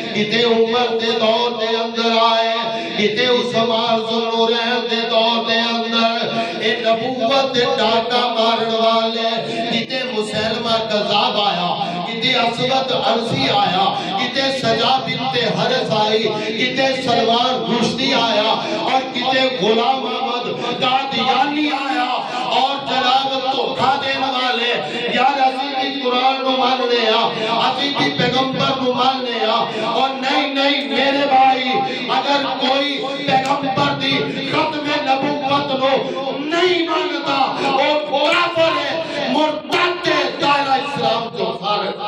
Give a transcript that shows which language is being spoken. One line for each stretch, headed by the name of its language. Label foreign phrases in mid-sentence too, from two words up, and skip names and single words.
Punjabi: کتے عمر دے دور دے اندر آئے، کتے عثمان ذوالنورین دے دور دے اندر اے نبوت دے ڈاکا مارن والے، کتے مسلمہ کذاب آیا، کتے اسود عرضی آیا، کتے سجا بنت حرث آئی، کتے سلمان رشدی آیا، اور کتے غلام احمد قادیانی آیا، اور جناب دھوکا دینے والے یار عزیزی قرآن نو ماننے عزیزی پیغمبر نو ماننے اور نہیں میرے بھائی، اگر کوئی پیغمبر دی ختم نبوت نو نہیں مانتا وہ کافر ہے، مرتد ہے، دائرہ اسلام جو خارج۔